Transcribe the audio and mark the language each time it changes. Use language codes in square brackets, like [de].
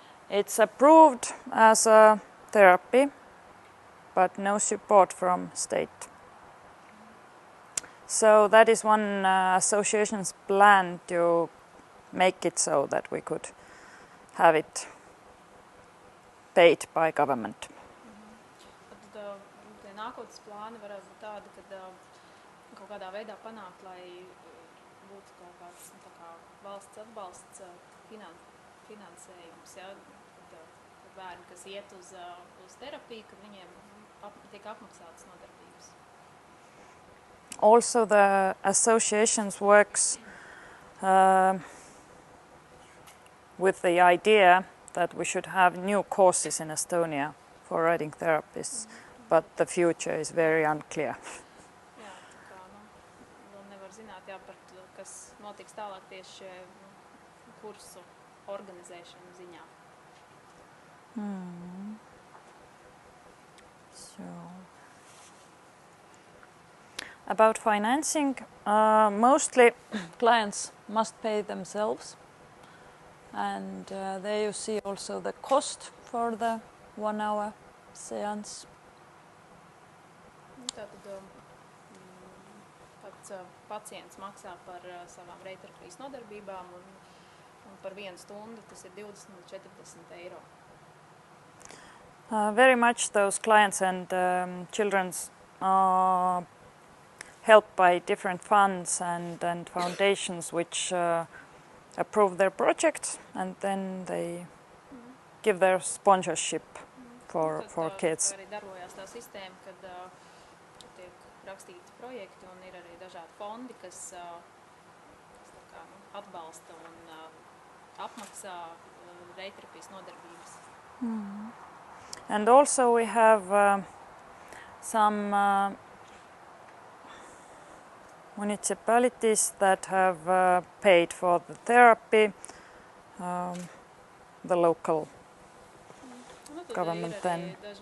[en] It's approved as a therapy, but no support from state. So that is one association's plan to make it so that we could have it paid by government. [lv] Tad tie nākotnes plāni varētu būt tādi, kad kaut kādā veidā panākt, lai būtu kaut kāds tā kā valsts atbalsts, finansējums, ja, tad bērni, kas iet uz terapiju, kad viņiem tiek apmaksātas nodarbības. [en] Also, the associations works with the idea that we should have new courses in Estonia for writing therapists, but the future is very unclear. [lv] Jā, tā kā, vēl nevar zināt, jā, par to, kas notiks tālāk tieši kursu organizēšanu ziņā. [en] So, about financing, mostly clients must pay themselves, and there you see also the cost for the 1 hour seance. [lv] Tātad pats pacients maksā par savām reitterapijas nodarbībām un par 1 stundu tas ir 20 līdz 40 eiro. [en] Very much those clients and children are helped by different funds and foundations which approve their projects, and then they give their sponsorship for kids. [lv] Arī darbojās tā sistēma, kad tiek rakstīti projekti un ir arī dažādi fondi, kas tā kā atbalsta un apmaksā reitterapijas nodarbības. [en] And also we have some municipalities that have paid for the therapy, the local government then.